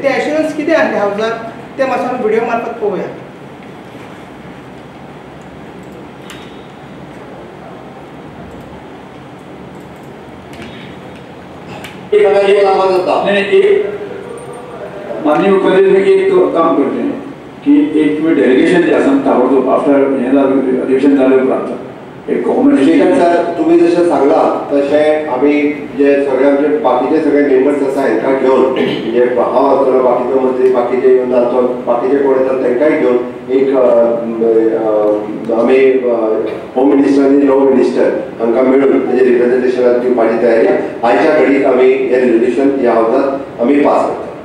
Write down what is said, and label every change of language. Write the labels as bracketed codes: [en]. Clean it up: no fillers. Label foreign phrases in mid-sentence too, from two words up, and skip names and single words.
[kok] ते एश्योरन्स कितें आसलें हावजाक ते मातसो आमी व्हिडिओ मार्फत पळोवया. [hi] माननीय मुख्यमंत्री एक काम करते हैं कि एक तुम्हें डेलीगेशन [kok] जे आसा ताबडतोब आफ्टर अधिवेशन जाले उपरांत सर तुम्ही जशें सांगला तशें आमी जे सगळे आमचे बाकीचे सगळे मेंबर्स आसा हांकां घेवन म्हणजे हांव आसतलो बाकीचो मंत्री बाकीचे येवन जातो बाकीचे कोण येतात तांकांय घेवन एक आमी [en] Home Minister [kok] आनी [en] Law Minister [kok] हांकां मेळून तेजे रिप्रेझेंटेशनाक दिवपाची तयारी आयच्या घडीक आमी हे रेजोल्युशन ह्या हावजात आमी पास करता.